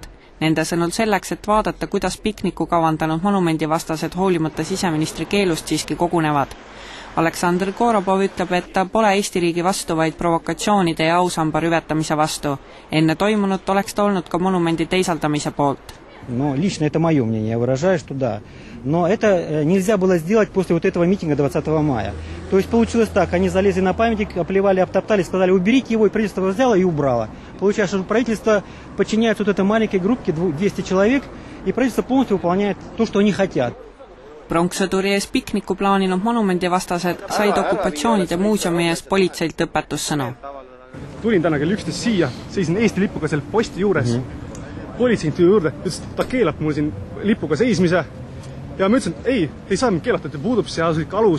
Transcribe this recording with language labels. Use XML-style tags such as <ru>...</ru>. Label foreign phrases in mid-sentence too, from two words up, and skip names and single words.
<et>Nende sõnul selleks, et vaadata, kuidas pikniku kavandanud monumendivastased hoolimata siseministri keelust siiski kogunevad. Aleksandr Korobov ütleb, et ta pole Eesti riigi vastu, vaid provokatsioonide ja ausamba rüvetamise vastu. Enne toimunut oleks ta olnud ka monumendi teisaldamise poolt.</et> <ru>Но лично это мое мнение, я выражаю, что да. Но это нельзя было сделать после вот этого митинга 20 мая. То есть получилось так, они залезли на памятник, оплевали, обтоптали, сказали, уберите его, и правительство взяло и убрало. Получается, что правительство подчиняется вот этой маленькой группке, 200 человек, и правительство полностью выполняет то, что они хотят.</ru> <et>Pronkssõduri ees pikniku plaaninud monumendivastased said okupatsioonide muuseumi ees politseilt õpetussõnu. Tulin täna kell 11 siia, seisin Eesti lipuga seal posti juures. Politseinik tuli juurde, ütles, et ta keelab mul siin lipuga seismise. Ja ma ütlesin, et ei saa mind keelata, et puudub seaduslik alus.</et>